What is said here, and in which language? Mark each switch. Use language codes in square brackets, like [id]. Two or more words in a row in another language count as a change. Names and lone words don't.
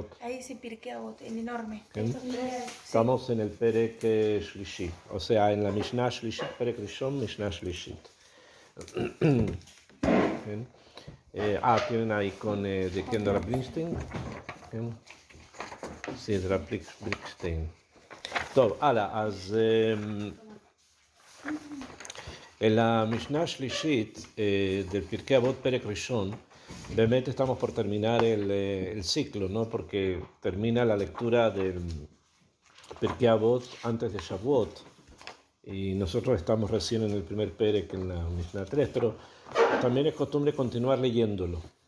[es] Ahí dice Pirkei Avot, el enorme. Bien. Sí. Estamos en el [he] פרק שלישי, [es] o sea, en la [he] משנה שלישי, פרק ראשון, משנה שלישית. [es] Bien. Tienen ahí con de quién, de Rav Blinstein. Bien. Sí, de Rav Blinstein. [he] טוב, הלאה, אז [es] en la [he] משנה שלישית [es] del Pirkei Avot [he] פרק ראשון, [es] realmente estamos por terminar el ciclo, ¿no? Porque termina la lectura del Pirkei Avot antes de Shavuot, y nosotros estamos recién en el primer Perek, en la Mishnah 3, pero también es costumbre continuar leyéndolo, ¿bien?